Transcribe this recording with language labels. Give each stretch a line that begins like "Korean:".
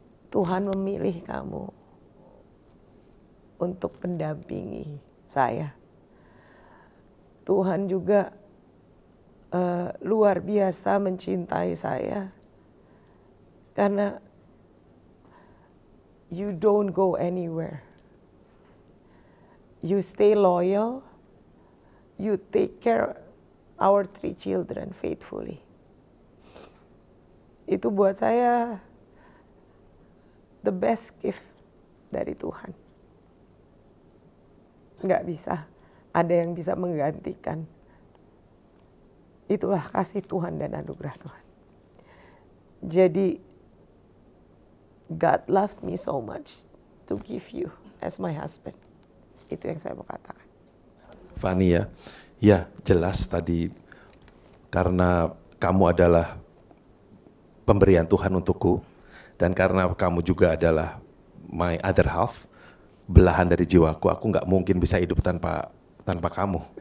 Indonesian: Tuhan memilih kamu untuk mendampingi saya. Tuhan juga luar biasa mencintai saya.
English: Karena you don't go anywhere. You stay loyal. You take care our 3 children faithfully.
Indonesian: Itu buat saya
English: the best gift
Indonesian: dari Tuhan. Nggak bisa ada yang bisa menggantikan. Itulah kasih Tuhan dan anugerah Tuhan.
English: Jadi God loves me so much to give you as my husband.
Indonesian: Itu yang saya mau katakan. Fani ya jelas tadi karena kamu adalah pemberian Tuhan untukku dan karena kamu juga adalah
English: my other half,
Indonesian: belahan dari jiwaku, aku nggak mungkin bisa hidup tanpa kamu.